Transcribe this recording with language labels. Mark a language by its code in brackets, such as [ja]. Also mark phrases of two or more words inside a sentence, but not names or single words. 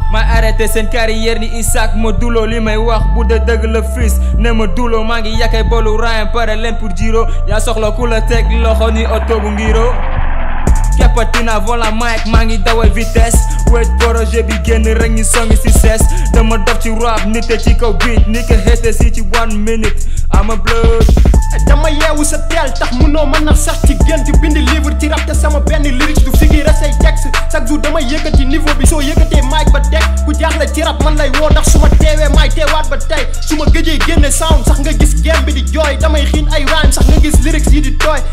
[wo] May arrêté seen carrière ni Isaac ma dulo. Li may wax bu dee dëgg la fils, ne ma dulo. Maa ngi yàkkee boolu Ryan, pare leen pour Giro. Yaa soxla ku la teg loxo ni oto bu ngiro. Kepatina volant mic, maa ngi dawal vitesse. Wait projet bi génn rek ñu songi si ses. Dama dof ci rap, nit te ci kaw beat, ni ko xeete si ci [en] one minute. I'm a blood. [wo] Dama yeewu sa teel, tax munoo mën a sax ci gént bind livre ci rap te sama benn lyrics du figure say texte. [fr] Chaque jour [wo] damay yëkkati niveau bi, soo yëkkatee mic ba teg. Ku jaaxle ci rap man lay woo, ndax su ma teewee maay teewaat ba tey. Su ma gëjee génne sound sax nga gis game bi di jooy. Damay xiin ay rhyme sax nga gis lyrics yi di tooy.